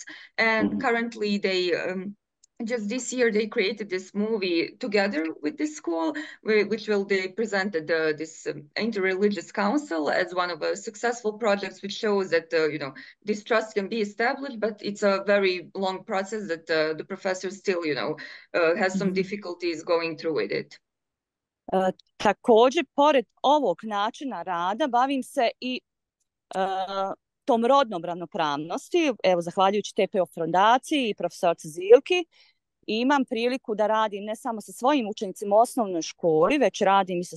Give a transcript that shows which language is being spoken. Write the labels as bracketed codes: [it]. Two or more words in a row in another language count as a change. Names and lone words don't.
[en] And currently they, just this year, they created this movie together with this school, which they presented this interreligious council as one of the successful projects, which shows that, this trust can be established, but it's a very long process that the professor still, has some difficulties going through with it. [bs] Također, pored ovog načina rada, bavim se i tom rodnom ravnopravnosti, evo, zahvaljujući TPO fondaciji i profesorci Zilki, imam priliku da radim ne samo sa svojim učenicima u osnovnoj školi, već radim i sa